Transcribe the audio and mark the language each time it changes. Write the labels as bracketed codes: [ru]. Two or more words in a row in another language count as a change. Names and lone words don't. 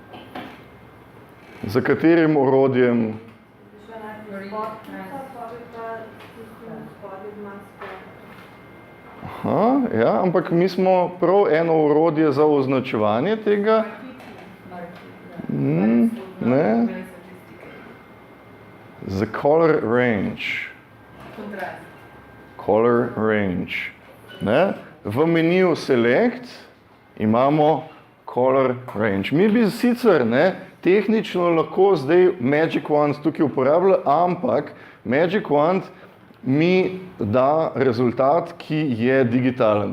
[sl] Za katerim orodjem? Ja, ampak mi smo prav eno orodje za označevanje tega. Ne. [en] The color range. Color range. [sl] Ne? V meniju select imamo [en] color range. [sl] Mi bi sicer tehnično lahko zdaj Magic Wand tukaj uporabljali, ampak Magic Wand mi da rezultat, ki je digitalen.